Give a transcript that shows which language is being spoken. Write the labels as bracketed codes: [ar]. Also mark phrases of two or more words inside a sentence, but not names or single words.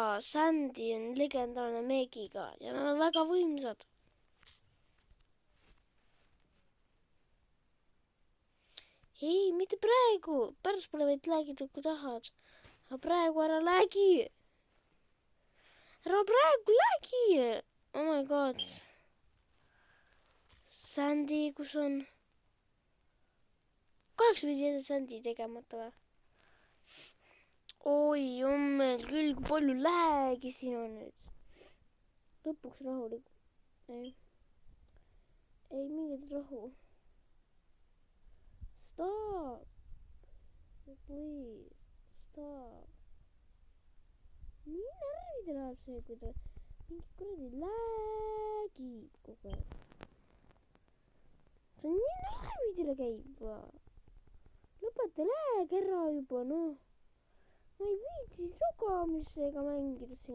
[et] Sandy on legendaarne meegiga ja nad on väga võimsad. Ei, mitte praegu. Pärast pole võid lagida, kui tahad. Aga praegu ära lagi. Ära praegu lagi. [en] Oh my god. Sandy, [et] kus on? Kaheks võid jääda Sandy tegemata või? Oi, on meil küll palju läägi siin on nüüd. Lõpuks rahulik. Ei mingit rahu. [en] Stop. Please. Stop. [et] Nii närvida läheb see, kui ta mingi kuradi läägib kogu aeg. See on nii närvidele käib. Lõpeta lääg ära juba, noh. Ma ei viitsi sogamisega mängida siin.